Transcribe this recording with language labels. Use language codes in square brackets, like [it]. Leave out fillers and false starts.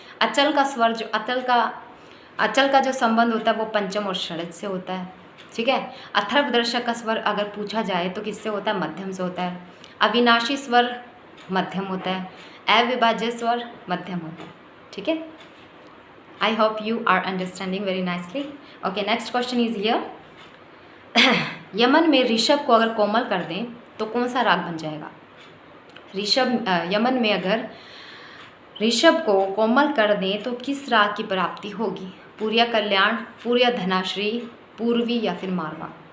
[hi] अचल का स्वर जो अचल का जो संबंध होता है वो पंचम और षडज से होता है, ठीक है। अथर्वदर्शक का स्वर अगर पूछा जाए तो किससे होता है, मध्यम से होता है। अविनाशी स्वर मध्यम होता है, अविभाज्य स्वर मध्यम होता है, ठीक है। [en] I hope you are understanding very nicely. Okay, next question is here. [hi] Yemen में ऋषभ को अगर कोमल कर दें तो कौन सा राग बन जाएगा। यमन में अगर ऋषभ को कोमल कर दें तो किस राग की प्राप्ति होगी, पूरिया कल्याण, पूरिया धनाश्री, पूर्वी या फिर मारवा।